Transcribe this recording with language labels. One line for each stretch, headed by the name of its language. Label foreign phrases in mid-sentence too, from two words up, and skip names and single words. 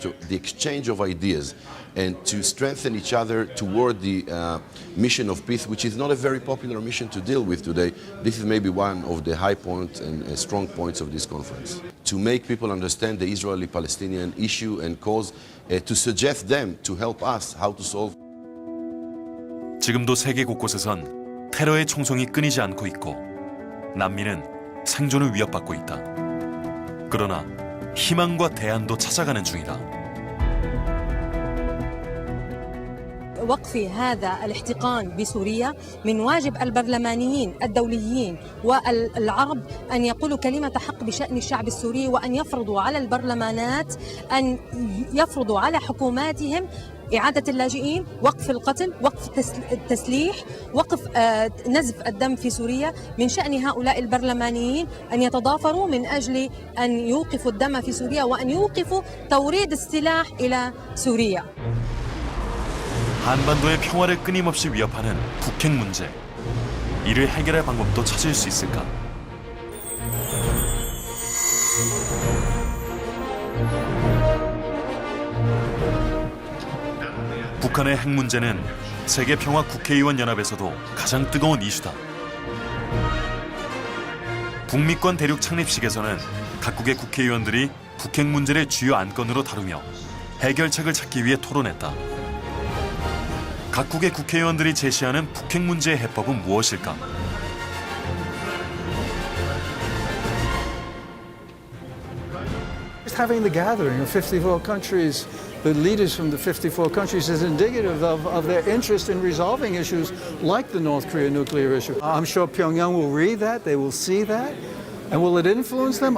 English: So the exchange of ideas and to strengthen each other toward the mission of peace, which is not a very popular mission to deal with today. This is maybe one of the high points and strong points of this conference. To make people understand the Israeli-Palestinian issue and cause, to suggest them to help us how to solve.
Korean: 지금도 세계 곳곳에선 테러의 총성이 끊이지 않고 있고 난민은 생존을 위협받고 있다. 그러나 희망과 대안도 찾아가는 중이다.
Arabic: وقف هذا الاحتقان بسوريا من واجب البرلمانيين الدوليين والعرب أن يقولوا كلمة حق بشأن الشعب السوري وأن يفرضوا على البرلمانات أن يفرضوا على حكوماتهم إعادة اللاجئين، وقف القتل، وقف التسليح، وقف نزف الدم في سوريا. من شأن هؤلاء البرلمانيين أن يتضافروا من أجل أن يوقفوا الدم في سوريا وأن يوقفوا توريد السلاح إلى سوريا.
Korean: 한반도의 평화를 끊임없이 위협하는 북핵 문제. 이를 해결할 방법도 찾을 수 있을까? 북한의 핵 문제는 세계평화 국회의원 연합에서도 가장 뜨거운 이슈다. 북미권 대륙 창립식에서는 각국의 국회의원들이 북핵 문제를 주요 안건으로 다루며 해결책을 찾기 위해 토론했다. 각국의 국회의원들이 제시하는 북핵 문제의 해법은 무엇일까?
English: Just having the gathering of 54 countries, the leaders from the 54 countries, is indicative of their interest in resolving issues like the North Korea nuclear issue. I'm sure Pyongyang will read that, they will see that. And will it influence them?